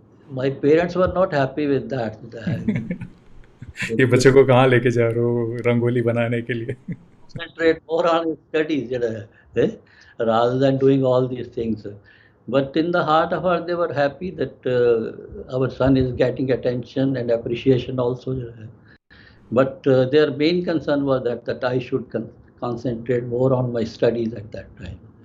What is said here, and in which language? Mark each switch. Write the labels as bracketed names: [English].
[English] my parents were not happy with that. [Hindi] ये बच्चे को कहाँ लेके जा रहे हो रंगोली बनाने के लिए? [English] Concentrate more on his studies, rather than doing all these things. But in the heart of heart, they were happy that our son is getting attention and appreciation also. But their main concern was that I should concentrate more on my studies at that time.